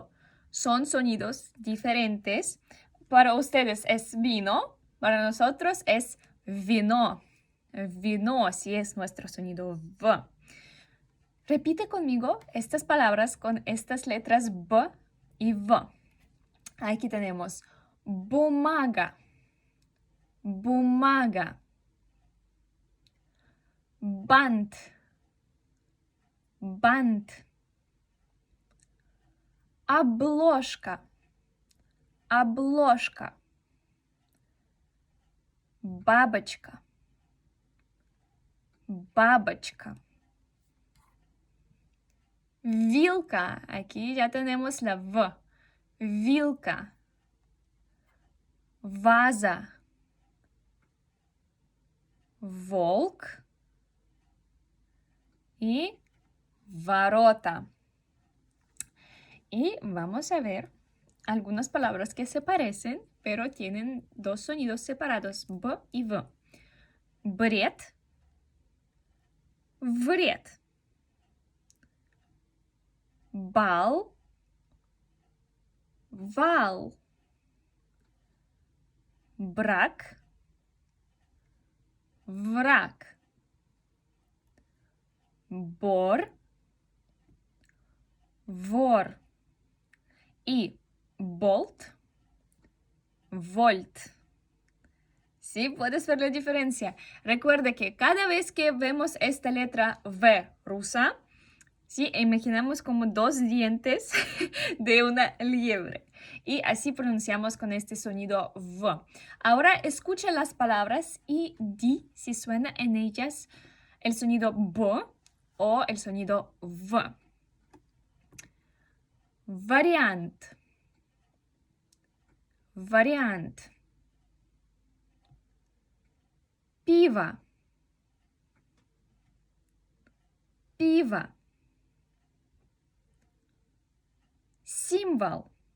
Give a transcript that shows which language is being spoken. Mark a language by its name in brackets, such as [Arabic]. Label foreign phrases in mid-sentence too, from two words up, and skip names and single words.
[Spanish] Son sonidos diferentes. Para ustedes es vino, para nosotros es vino. Vino, así es nuestro sonido V. Repite conmigo estas palabras con estas letras B y V. Aquí tenemos [Russian] бумага, бумага, бант, бант, обложка, обложка, бабочка, бабочка. Вилка, [Spanish] aquí ya tenemos la V. [Russian] Вилка. Ваза. Волк. Y ворота. [Spanish] Y vamos a ver algunas palabras que se parecen, pero tienen dos sonidos separados, B y V. [Russian] Бред. Вред. Бал. Вал. Брак. Враг. Бор. Вор. [Spanish] Y Bolt, Volt. ¿Sí? ¿Puedes ver la diferencia? Recuerda que cada vez que vemos esta letra V rusa, ¿sí? Imaginamos como dos dientes de una liebre. Y así pronunciamos con este sonido V. Ahora escucha las palabras y di si suena en ellas el sonido B o el sonido V. [Russian] Вариант. Вариант. Пиво. Пиво. Символ.